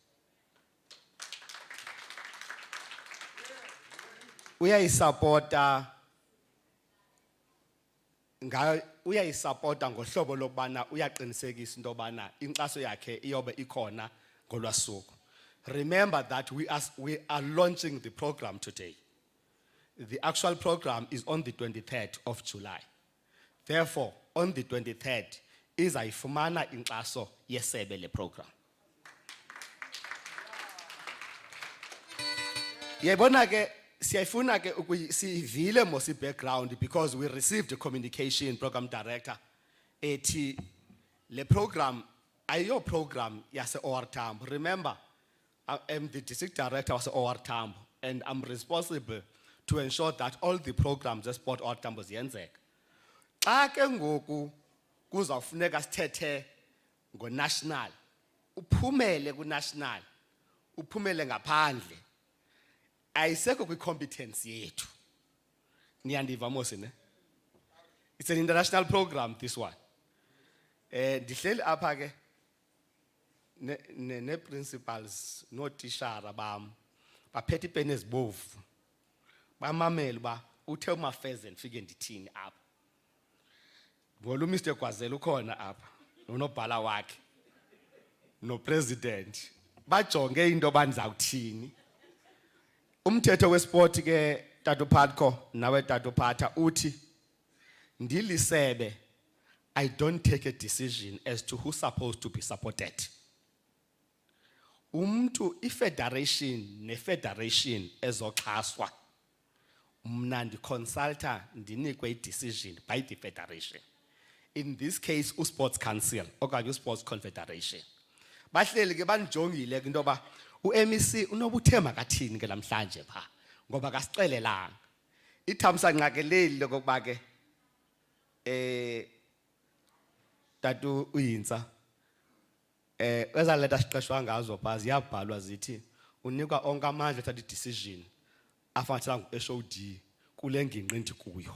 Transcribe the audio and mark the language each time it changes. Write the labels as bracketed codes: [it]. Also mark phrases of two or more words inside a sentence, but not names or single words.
[xh] uyayisapota ngohlobo lokubana uyaqinisekisa into yobana inkxaso yakhe iyobe ikhona ngolwasuku. [en] Remember that we are launching the program today. The actual program is on the 23rd of July. Therefore, on the 23rd [xh] izayifumana inkxaso yesebe le program. Yebona ke siyayifuna ke sivile mosi [en] background because we received a communication program director [xh] ethi le program ayo program yase OR Tambo. [en] Remember, I am the district director of OR Tambo and I'm responsible to ensure that all the programs that support OR Tambo ziyenzeka. [xh] Xa ke ngoku kuzawufuneka sithethe ngo-national uphumele ku-national uphumele ngaphandle ayisekho kwi-competence yethu niyandiva mos ne [en] it's an international program this one [xh] ndihleli apha ke ne-principals nootishara bam baphethe ipeni ezibovu bamamele uba uthe uMafeze ndifike ndithini apha ngoba uMr Gwazela ukhona apha nonobhala wakhe nopresident bajonge into bandizawuthini umthetho wesport ke Tata Patko nawe Tata Pata uthi ndilisebe [en] I don't take a decision as to who's supposed to be supported. [xh] Umntu ifederation nefederation ezoxhaswa mna ndiconsulta ndinikwe i-decision [en] by the federation. In this case uSports Council okanye uSports Confederation. [xh] Bahleli ke banijongile ke into yoba uMEC unobuthema kathini ke namhlanje pha ngoba kasixelelanga. Ithamsanqa ke leli lokuba ke tatu uyinsa eza leta siqeshwa ngazo pha ziyabhalwa zithi unikwa onke amandla ethatha i-decision afanele ngu-SOD kule ngingqi ndikuyo.